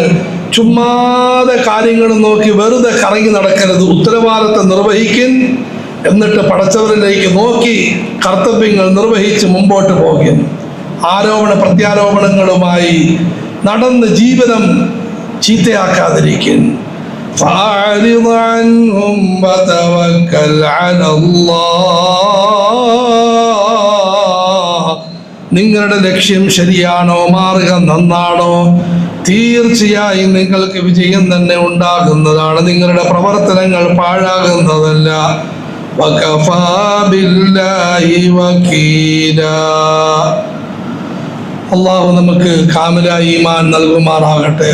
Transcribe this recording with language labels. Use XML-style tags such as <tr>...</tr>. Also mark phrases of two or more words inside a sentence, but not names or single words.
<ml>ചുമ്മാതെ കാര്യങ്ങൾ നോക്കി വെറുതെ കറങ്ങി നടക്കരുത്. ഉത്തരവാദിത്തം നിർവഹിക്കും, എന്നിട്ട് പടച്ചവരിലേക്ക് നോക്കി കർത്തവ്യങ്ങൾ നിർവഹിച്ച് മുമ്പോട്ട് പോകും. ആരോപണ പ്രത്യാരോപണങ്ങളുമായി നടന്ന് ജീവിതം ചീത്തയാക്കാതിരിക്കും.</ml> <ar>فأعرض عنهم وتوكل على الله.</ar> <ml>നിങ്ങളുടെ ലക്ഷ്യം ശരിയാണോ, മാർഗം നന്നാണോ, തീർച്ചയായും നിങ്ങൾക്ക് വിജയം തന്നെ ഉണ്ടാകുന്നതാണ്. നിങ്ങളുടെ പ്രവർത്തനങ്ങൾ പാഴാകുന്നതല്ല.</ml> <ar>وكفى بالله وكيلا.</ar> <ml>അള്ളാഹു നമുക്ക്</ml> <ar>كامل إيمان</ar> <ml>നൽകുമാറാകട്ടെ.</ml>